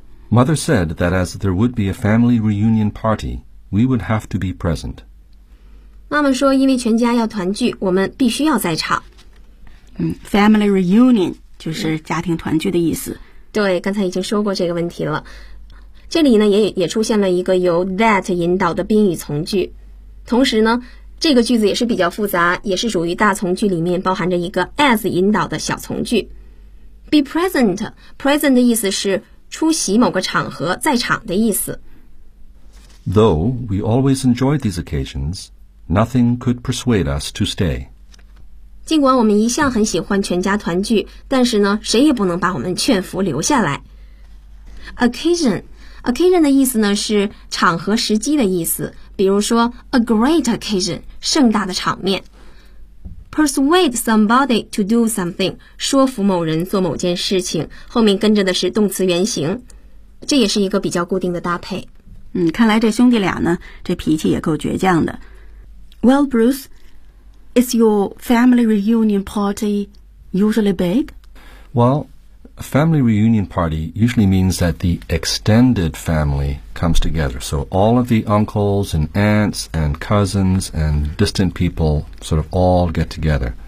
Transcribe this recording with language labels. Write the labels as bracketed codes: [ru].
[en] Mother said that as there would be a family reunion party, we would have to be present. [zh] 妈妈说，因为全家要团聚，我们必须要在场。嗯 ，family reunion 就是家庭团聚的意思。对，刚才已经说过这个问题了。这里呢，也出现了一个由 that 引导的宾语从句，同时呢。这个句子也是比较复杂，也是属于大从句里面包含着一个 as 引导的小从句。 [en] Be present， [zh] present 的意思是出席某个场合，在场的意思。 [en] Though we always enjoyed these occasions, nothing could persuade us to stay. [zh] 尽管我们一向很喜欢全家团聚，但是呢，谁也不能把我们劝服留下来。 Occasion 的意思呢是场合时机的意思，比如说 [en] a great occasion [zh] 盛大的场面。 [en] Persuade somebody to do something [zh] 说服某人做某件事情，后面跟着的是动词原形，这也是一个比较固定的搭配。嗯，看来这兄弟俩呢这脾气也够倔强的。 [en] Well Bruce, is your family reunion party usually big? Well,A family reunion party usually means that the extended family comes together. So all of the uncles and aunts and cousins and distant people sort of all get together.